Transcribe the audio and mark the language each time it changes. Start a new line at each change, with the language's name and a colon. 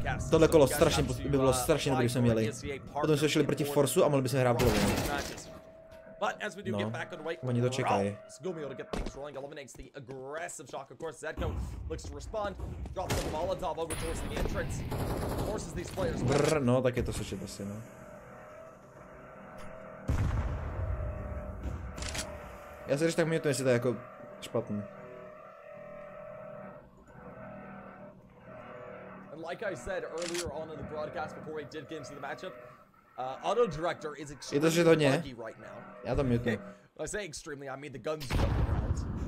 Czech: Tohle kolo by bylo strašně dobrý, jsme měli. Potom jsme šli proti Forsu a mohli bychom hrát polovinu.
English: But as we do get back on the way,
Czech: oni to čekají.
English: Sgumio to get things rolling, eliminates the aggressive shock. Of course, Zedko looks to respond, drops the Molotov over towards the entrance, forces these players.
Czech: Brr, no, tak je to slyšet asi, no. Já si říct, tak mě to jestli to je jako špatný.
English: And like I said earlier on in the broadcast before we did get into the matchup, Auto Director is extremely buggy right now.
Czech: Já to mute.
English: When I say extremely, I mean the guns jump around.